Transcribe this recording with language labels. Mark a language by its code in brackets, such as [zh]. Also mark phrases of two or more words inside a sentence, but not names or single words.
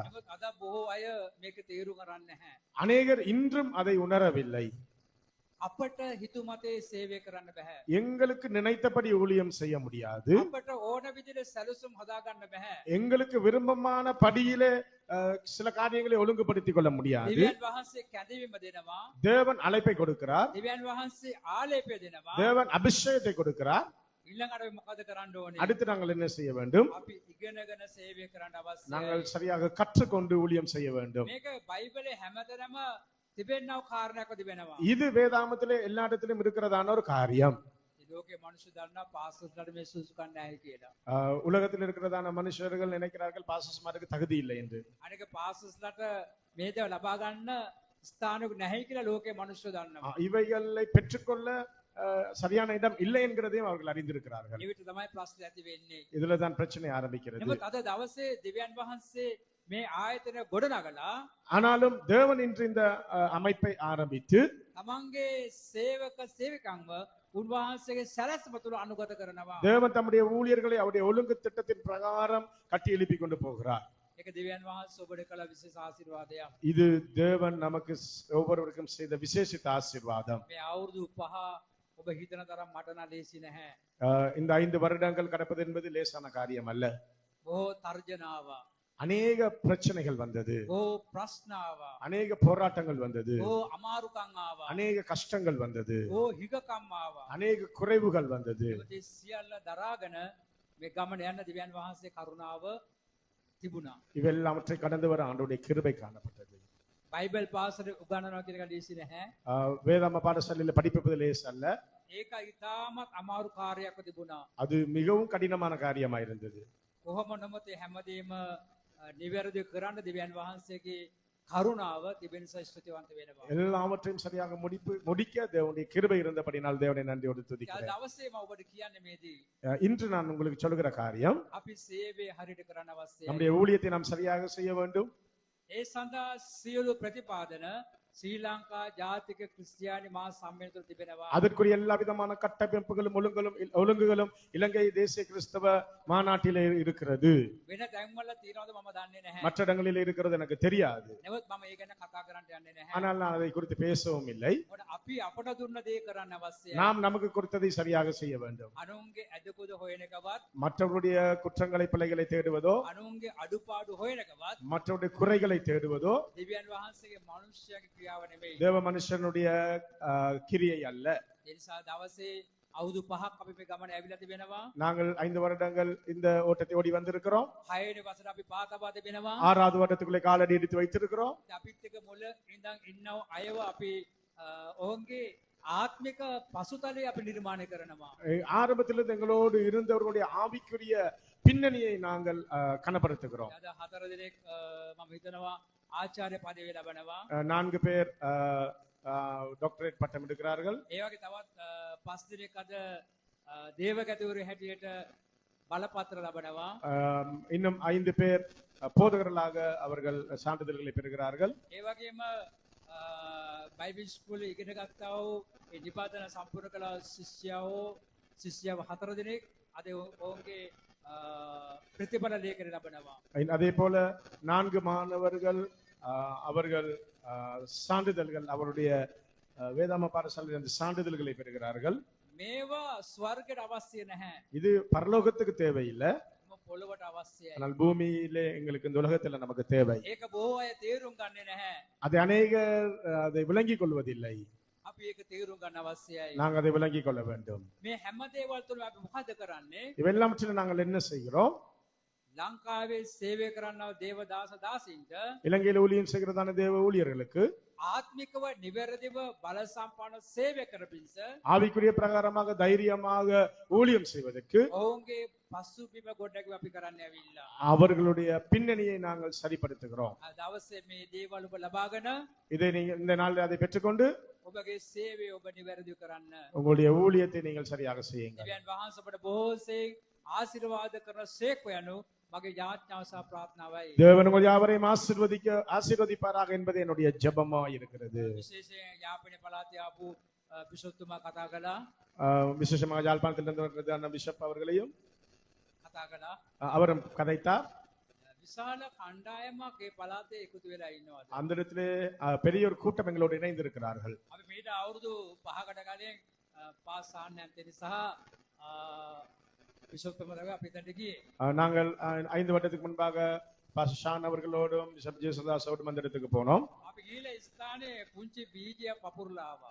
[si] නමුත් අද බොහෝ අය මේක තේරුම් ගන්න නැහැ. [ta] அநேகர் இன்றும் அதை உணரவில்லை. [si] අපට හිතු මතේ සේවය කරන්න බෑ. [ta] எங்களுக்கு நினைத்தபடி ஊழியம் செய்ய முடியாது. [si] අපට ඕන විදිහට සැලසුම් හදා ගන්න බෑ. [ta] எங்களுக்கு விருப்பமான படியிலே சில காரியங்களை ஒழுங்குபடுத்திக் கொள்ள முடியாது. [si] දෙවියන් වහන්සේ කැඳවීම දෙනවා. [ta] தேவன் அழைப்பை கொடுக்கிறார். [si] දෙවියන් වහන්සේ ආලේපය දෙනවා. [ta] தேவன் அபிஷேகத்தை கொடுக்கிறார். [si] ඊළඟට අපි මොකද කරන්න ඕනේ? [ta] அடுத்து நாங்கள் என்ன செய்ய வேண்டும்? [si] අපි ඉගෙනගෙන සේවය කරන්න අවශ්‍යයි. [ta] நாங்கள் சரியாக கற்றுக்கொண்டு ஊழியம் செய்ய வேண்டும். [si] මේක බයිබලේ හැමතැනම තිබෙනව කාරණයක් තිබෙනවා. [ta] இது வேதாமத்திலே எல்லா இடத்திலும் இருக்கிறதான ஒரு காரியம். [si] මේ ලෝකේ මිනිස්සු දන්නා පාස්ටර්ස්ලාට මේ සුසුකම් නැහැ කියලා. [ta] உலகத்தில் இருக்கிறதான மனுஷர்கள் நினைக்கிறார்கள் பாஸ்டர்ஸ்மாருக்கு தகுதி இல்லை என்று. [si] අනික පාස්ටර්ස්ලාට මේ දේව ලබා ගන්න ස්ථානයක් නැහැ කියලා ලෝකේ මිනිස්සු දන්නවා. [ta] இவைகளை பெற்றுக்கொள்ள சரியான இடம் இல்லை என்கிறதையும் அவர்கள் அறிந்திருக்கிறார்கள். [si] ඊවිත තමයි ප්‍රශ්නේ ඇති වෙන්නේ. [ta] இதுல தான் பிரச்சனை ஆரம்பிக்கிறது. [si] නමුත් අද දවසේ දෙවියන් වහන්සේ මේ ආයතන ගොඩනගලා [ta] ஆனாலும் தேவன் இன்று இந்த அமைப்பை ஆரம்பித்து [si] තමන්ගේ සේවක සේවිකන්ව උන්වහන්සේගේ සැලැස්ම තුළ අනුගත කරනවා. [ta] தேவன் தம்முடைய ஊழியர்களை அவருடைய ஒழுங்கு திட்டத்தின் பிரகாரம் கட்டி எழுப்பி கொண்டு போகிறார். [si] ඒක දෙවියන් වහන්සේ ඔබට කළ විශේෂ ආශිර්වාදයක්. [ta] இது தேவன் நமக்கு ஒவ்வொருவருக்கும் செய்த விசேஷித்த ஆசீர்வாதம். [si] මේ අවුරුදු 5 ඔබ හිතන තරම් මට නම් ලේසි නැහැ. [ta] இந்த 5 வருடங்கள் கடப்பது என்பது லேசான காரியம் அல்ல. [si] බොහෝ තර්ජනාව, [ta] அநேக பிரச்சனைகள் வந்தது, [si] බොහෝ ප්‍රශ්නාව, [ta] அநேக போராட்டங்கள் வந்தது, [si] බොහෝ අමාරුකම් ආවා, [ta] அநேக கஷ்டங்கள் வந்தது, [si] බොහෝ හිගකම් ආවා. [ta] அநேக குறைவுகள் வந்தது. [si] ඒ සියල්ල දරාගෙන මේ ගමන යන දෙවියන් වහන්සේ කරුණාව තිබුණා. [ta] இவெல்லாவற்றை கடந்து வர ஆண்டவருடைய கிருபை காணப்பட்டது. [si] බයිබල් පාසලේ උගන්වනවා කියන එක ලේසි නැහැ. [ta] வேதாம பாடசாலையில படிப்பது லேஸ் அல்ல. [si] ඒක ඉතාමත් අමාරු කාර්යයක් තිබුණා. [ta] அது மிகவும் கடினமான காரியமா இருந்தது. [si] කොහොම නමුත් මේ හැමදේම නිවැරදිව කරන්න දෙවියන් වහන්සේගේ කරුණාව තිබෙන නිසා ස්තුතිවන්ත වෙනවා. [ta] எல்லாவற்றையும் சரியாக முடிக்க தேவனுடைய கிருபை இருந்தபடினால் தேவனை நன்றியோடு [si] ඒ [ta] துதிக்கிறேன். [si] දවසේ මම ඔබට කියන්නේ මේදී [ta] இன்று நான் உங்களுக்கு சொல்லுகிற காரியம், [si] අපි සේවය හරියට කරන්න අවශ්‍යයි. [ta] நம்முடைய ஊழியத்தை நாம் சரியாக செய்ய வேண்டும். [si] ඒ සඳහා සියලු ප්‍රතිපාදන ශ්‍රී ලංකා ජාතික ක්‍රිස්තියානි මහා සම්මේලනය තුළ තිබෙනවා. [ta] அதற்குரிய எல்லா விதமான கட்டமைப்புகளும் ஒழுங்குகளும் இலங்கை தேசிய கிறிஸ்தவ மாநாட்டிலே இருக்கிறது. [si] වෙන තැන්වල තියෙනවද මම දන්නේ නැහැ. [ta] மற்ற இடங்களில் இருக்கிறது எனக்கு தெரியாது. [si] නමුත් මම ඒ ගැන කතා කරන්න යන්නේ නැහැ. [ta] ஆனால் நான் அதை குறித்து பேசவும் இல்லை. [si] මොකද අපි අපට දුන්න දේ කරන්න අවශ්‍යයි. [ta] நாம் நமக்கு கொடுத்ததை சரியாக செய்ய வேண்டும். [si] අනුන්ගේ අදකුද හොයන එකවත්, [ta] மற்றவருடைய குற்றங்களை பிழைகளை தேடுவதோ, [si] අනුන්ගේ අඩුපාඩු හොයන එකවත් [ta] மற்றவருடைய குறைகளை தேடுவதோ [si] දෙවියන් වහන්සේගේ මනුෂ්‍යයාගේ ක්‍රියාව නෙමෙයි. [ta] தேவ மனுஷனுடைய கிரியை அல்ல. [si] ඒ නිසා දවසේ අවුරුදු 5ක් අපි මේ ගමන ඇවිල්ලා තිබෙනවා. [ta] நாங்கள் 5 வருடங்கள் இந்த ஓட்டத்தை ஓடி வந்திருக்கிறோம். [si] 6 වෙනි වසරේ අපි පාතබා තිබෙනවා. [ta] 6வது வருடத்துக்குள்ளே காலடி எடுத்து வைத்திருக்கிறோம். [si] අපිත් එක මුල ඉඳන් ඉන්නව අයව අපි ඔවුන්ගේ ආත්මික පසුතලය අපි නිර්මාණය කරනවා. [ta] ஆரம்பத்திலிருந்து எங்களோடு இருந்தவர்களுடைய ஆவிக்குரிய பின்னணியை நாங்கள் கனப்படுத்துகிறோம். [si] අද 4 දිනක් මම හිතනවා ආචාර්ය පදවිය ලබනවා. [ta] 4 பேர் டாக்டரேட் பட்டம் எடுக்கிறார்கள். [si] ඒ වගේ තවත් 5 දිනක් අද දේවගතවරු හැටියට බලපත්‍ර ලබනවා. [ta] இன்னும் 5 பேர் போதகர்களாக அவர்கள் சான்றிதழ்களை பெறுகிறார்கள். [si] ඒ වගේම [en] Bible school [si] ඉගෙන ගත්තා වූ ඒ නිපාතන සම්පූර්ණ කළ ශිෂ්‍යව 4 දිනක් අද ඔවුන්ගේ ප්‍රතිඵල ලේඛන ලබනවා. [ta] அதே போல 4 மாணவர்கள் அவர்கள் சான்றிதழ்கள் அவருடைய வேதாம பாடசாலையில் அந்த சான்றிதழ்களை பெறுகிறார்கள். [si] මේවා ස්වර්ගයට අවශ්‍ය නැහැ. [ta] இது பரலோகத்துக்கு தேவையில்லை. [si] පොළොවට අවශ්‍යයි. [ta] ஆனால் பூமியிலே எங்களுக்கு இந்த உலகத்துல நமக்கு தேவை. [si] ඒක බොහෝ අය තේරුම් ගන්නේ නැහැ. [ta] அதை அநேகர் அதை விளங்கிக் கொள்வதில்லை. [si] අපි ඒක තේරුම් ගන්න අවශ්‍යයි. [ta] நாங்கள் அதை விளங்கிக் கொள்ள வேண்டும். [si] මේ හැම දේවල් තුළම අපි මොකද කරන්නේ? [ta] இவெல்லாவற்றிலும் நாங்கள் என்ன செய்கிறோம்? [si] ලංකාවේ සේවය කරන්නව දේවදාස දාසින්ට [ta] இலங்கையில் ஊழியம் செய்கிறதான தேவ ஊழியர்களுக்கு [si] ආත්මිකව නිවැරදිව බල සම්පන්න සේවය කරපින්ස [ta] ஆவிக்குரிய பிரகாரமாக தைரியமாக ஊழியம் செய்வதற்கு [si] ඔවුන්ගේ පසුබිම ගොඩනැගීම අපි කරන්න ඇවිල්ලා. [ta] அவர்களுடைய பின்னணியை நாங்கள் சரிப்படுத்துகிறோம். [si] දවසේ මේ දේවල් ඔබ ලබාගෙන [ta] இதை நீங்க இந்த நாளில் அதை பெற்றுக்கொண்டு [si] ඔබගේ සේවය ඔබ නිවැරදිව කරන්න. [ta] உங்களுடைய ஊழியத்தை நீங்கள் சரியாக செய்யுங்கள். [si] දෙවියන් වහන්සේ අපට බොහෝසේ ආශිර්වාද කරන සේක්ව යනු මගේ යාඥාව සහ ප්‍රාර්ථනාවයි. [ta] தேவன் உங்கள் யாவரையும் ஆசீர்வதிப்பாராக என்பது என்னுடைய ஜெபமாய் இருக்கிறது. [si] විශේෂයෙන් යාපනයේ පළාතේ ආපු බිෂොප්තුමා කතා කළා. [ta] விசேஷமாக யாழ்ப்பாணத்திலிருந்து வருகிறதான பிஷப் அவர்களையும் [si] කතා කළා. [ta] அவரும் கதைத்தார். [si] විශාල කණ්ඩායමක් ඒ පළාතේ එකතු වෙලා ඉන්නවා. [ta] அந்த இடத்திலே பெரிய ஒரு கூட்டம் எங்களோடு இணைந்திருக்கிறார்கள். [si] අපි මීට අවුරුදු 5කට කලින් පාස් සාන්නයන්තනි සහ බිෂොප්තුමාලා අපි එතනට ගියේ. [ta] நாங்கள் 5 வருடத்துக்கு முன்பாக பாஸ்டர் ஷான் அவர்களோடும் பிஷப் ஜேசுதாஸோடும் அந்த இடத்துக்கு போனோம். [si] අපි ගිහලා ස්ථානයේ පුංචි බීජයක් පපුරලා ආවා.